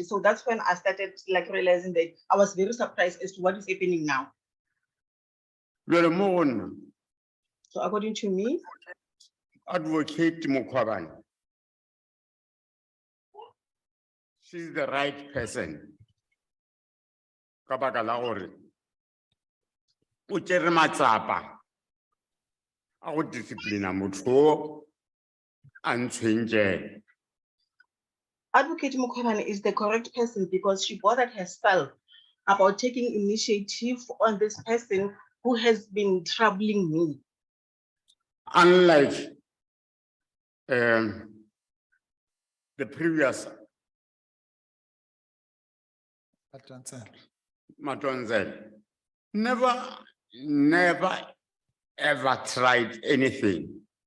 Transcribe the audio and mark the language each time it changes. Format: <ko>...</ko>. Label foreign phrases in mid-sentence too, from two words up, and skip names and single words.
<en>So that's when I started like realizing that I was very surprised as to what is happening now. So according to me, Advocate Mukwabane, she's the right person.</en> <nso>Kabaka la gore, o tšere matsapa a go disciplina motho o a ntshwentše.</nso> <en>Advocate Mukwabane is the correct person because she bothered herself about taking initiative on this person who has been troubling me. Unlike the previous Matonzel, never ever tried anything.</en>